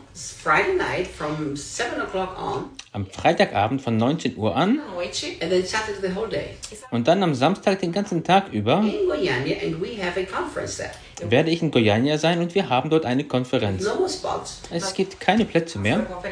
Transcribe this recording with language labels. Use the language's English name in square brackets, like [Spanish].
[English] Friday night from 7 o'clock on, [German] am Freitagabend von 19 Uhr an [English] and then Saturday the whole day. [German] Und dann am Samstag den ganzen Tag über [English] in Goiânia, and we have a conference there. [German] Werde ich in Goiânia sein und wir haben dort eine Konferenz. [English] No spots, [German] es gibt keine Plätze mehr.